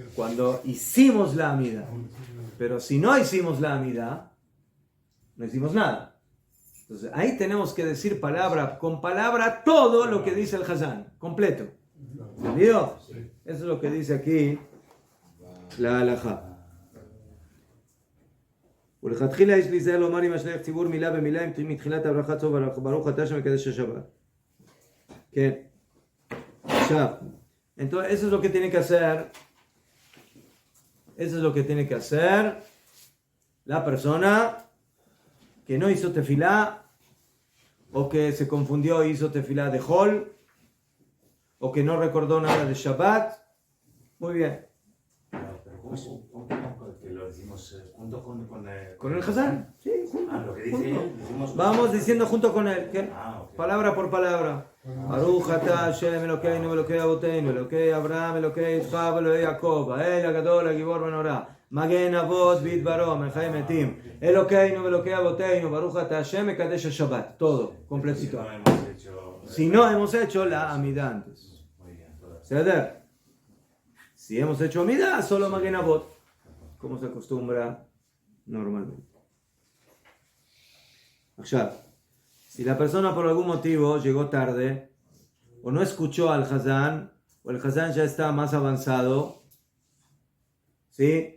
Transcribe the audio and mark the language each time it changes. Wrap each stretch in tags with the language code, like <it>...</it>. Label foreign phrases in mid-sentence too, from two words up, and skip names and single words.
<es>cuando hicimos la amida. Aún no hicimos la vida. Pero si no hicimos la amida, no hicimos nada. Entonces ahí tenemos que decir palabra con palabra todo lo que dice el Hazán, completo. ¿Entendido? Sí. Eso es lo que dice aquí la halajá.</es> <he>ולכתחילה יש להיזהר לומר עם השליח ציבור מילה במילה מתחילת הברכה טוב ברוך אתה שמקדש השבת. כן. עכשיו,</he> <es>entonces eso es lo que tiene que hacer. Eso es lo que tiene que hacer la persona que no hizo tefilá o que se confundió e hizo tefilá de Hol o que no recordó nada de Shabbat. Muy bien. ¿Cómo que lo decimos junto ¿Con el Hazán? Sí, junto. Ah, lo que dice junto. él, decimos Vamos diciendo junto con él. ¿Qué? Ok. Palabra por palabra.</es> <he>ברוך אתה השם אלוקינו אלוקי אבותינו אלוקי אברהם אלוקי יצחק אלוקי יעקב האל הגדול הגבור מנורה מגן אבות בדברו מחיה מתים אלוקינו אלוקי אבותינו ברוך אתה השם מקדש השבת.</he> <es>Todo, completito. No hemos hecho... Si no hemos hecho la amida antes. Muy bien, todas. ¿Ceder? Si hemos hecho amida, solo Magen Avot, como se acostumbra normalmente. Ahora, si la persona por algún motivo llegó tarde, o no escuchó al Hazán, o el Hazán ya está más avanzado, ¿sí?</es>